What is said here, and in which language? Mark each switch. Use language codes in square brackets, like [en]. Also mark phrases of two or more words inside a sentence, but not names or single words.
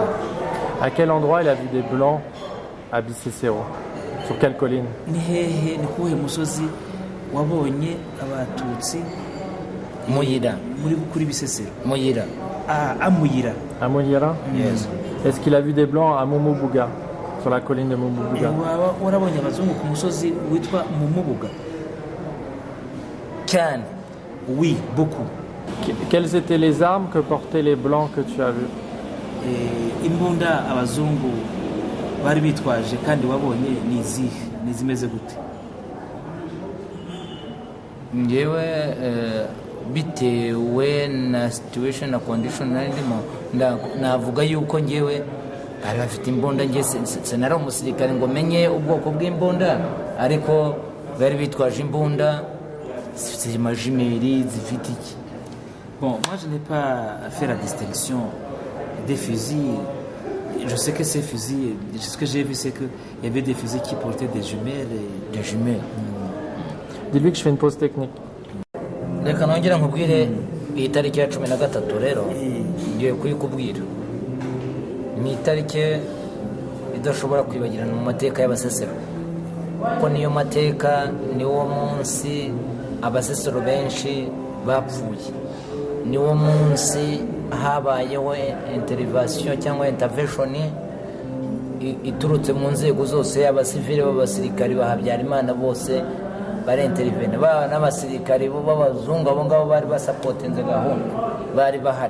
[fr] À quel endroit il a vu des blancs à Bicicero? Sur quelle colline? [rw] Ni hehe ni kuhe musozi wabonye abatutsi Muyira muri kuri Bisesero? Muyira. [fr] À Muyira. À Muyira? Yes. Est-ce qu'il a vu des blancs à Mumubuga, sur la colline de Mumubuga? [rw] Warabonye abazungu ku musozi witwa Mumubuga? Cyane. [fr] Oui, beaucoup. Quelles étaient les armes que portaient les blancs que tu as vus? [rw] Imbunda abazungu bari bitwaje kandi wabonye ni izihe, ni zimeze gute? Ngewe bitewe na situation na condition narimo navuga yuko ngewe bari bafite imbunda, nge senari umusirikare ngo menye ubwoko bw'imbunda, ariko bari bitwaje imbunda zifite amajimeri zifite iki. [fr] Bon, moi je n'ai pas fait la distinction des fusils. Je sais que ces fusils, ce que j'ai vu, c'est qu'il y avait des fusils qui portaient des jumelles. Des jumelles. Dis-lui que je fais une pause technique. [rw] Reka nongera nkubwire iyi tariki ya 13 rero ngiye kuyikubwira. Ni itariki idashobora kwibagirana mu mateka y'abasesero, kuko niyo mateka niwo munsi abasesero benshi bapfuye, niwo munsi habayeho intervention cyangwa intervention iturutse mu nzego zose, abasivile b'abasirikari ba Habyarimana bose bari intervene, n'abasirikari b'abazungu abo ngabo bari basapotinze gahunda bari bahari.